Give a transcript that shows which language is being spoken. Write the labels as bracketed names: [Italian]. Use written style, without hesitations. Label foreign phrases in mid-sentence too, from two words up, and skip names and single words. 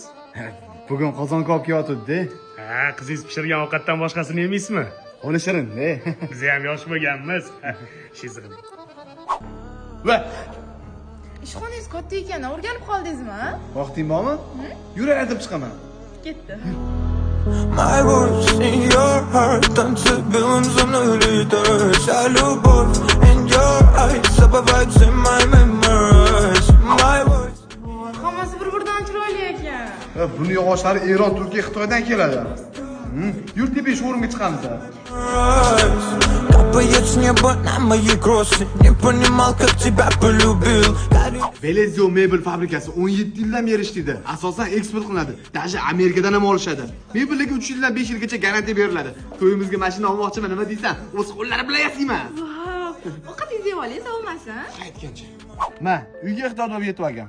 [Uzbek] Bugun qozonga olib kelyapti-da. Ha, qizingiz pishirgan ovqatdan boshqasini yemaysizmi? Uni shirin-da. Biz ham yosh bo'lganmiz. Shizg'im. Va, Ishxonangiz katta ekan, o'rganib qoldingizmi? vaqting bormi? Yur, aytib chiqaman. Ketdi. [English] My words in your heart, [Russian] танцевым за мной летаешь. Вся любовь [English] in your eyes, забывается in my memories. My words. [Uzbek] Hammasi bir-biridan chiroyli ekan. Buni yog'ochlari Eron, Turkiya, Xitoydan keladi. Yur, tepa showroomga chiqamiz. [Russian] Капает с неба на мои кроссы. Не понимал, как тебя полюбил. [Uzbek] Velezio mebel fabrikasi 17 yildan beri ishlaydi. Asosan eksport qilinadi. Даже Amerikadan ham olishadi. Mebelga 3 yildan 5 yilgacha garantiya beriladi. To'yimizga mashina olmoqchiman, nima deysan? O'z qo'llari bilan yasayman. Ovqatingizni yeb oling, sovmasin. Aytgancha. Ma, uyga iqtidor yetib olgan.